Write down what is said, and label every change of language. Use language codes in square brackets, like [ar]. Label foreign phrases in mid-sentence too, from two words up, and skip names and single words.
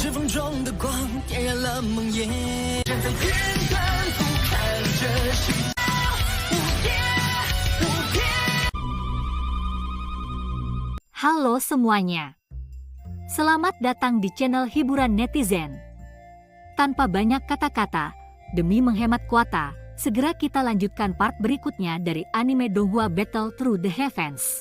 [zh] 中的光点燃了梦魇，站在天边俯瞰着世界无边无边。 [id] Halo semuanya. Selamat datang di channel hiburan netizen. Tanpa banyak kata-kata, demi menghemat kuota, segera kita lanjutkan part berikutnya dari anime Donghua Battle Through the Heavens.